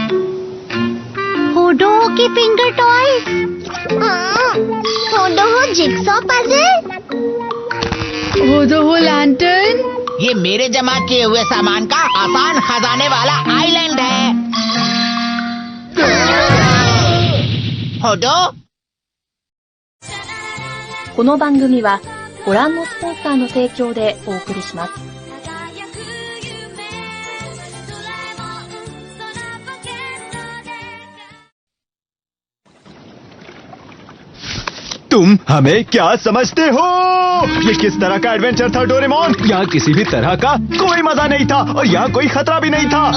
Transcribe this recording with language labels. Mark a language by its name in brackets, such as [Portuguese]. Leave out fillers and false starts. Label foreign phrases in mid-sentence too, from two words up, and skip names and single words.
[Hindi] होडो की [English] finger toys. [Hindi] होडो [English] jigsaw puzzle. [Hindi] हो लैंटर्न। ये मेरे जमा किए हुए सामान का आसान खजाने वाला आइलैंड है। होडो। [Japanese] この番組はご覧のスポンサーの提供でお送りします。 [Hindi] तुम हमें क्या समझते हो? ये किस तरह का एडवेंचर था डोरेमोन? यहाँ किसी भी तरह का कोई मजा नहीं था और यहाँ कोई खतरा भी नहीं था।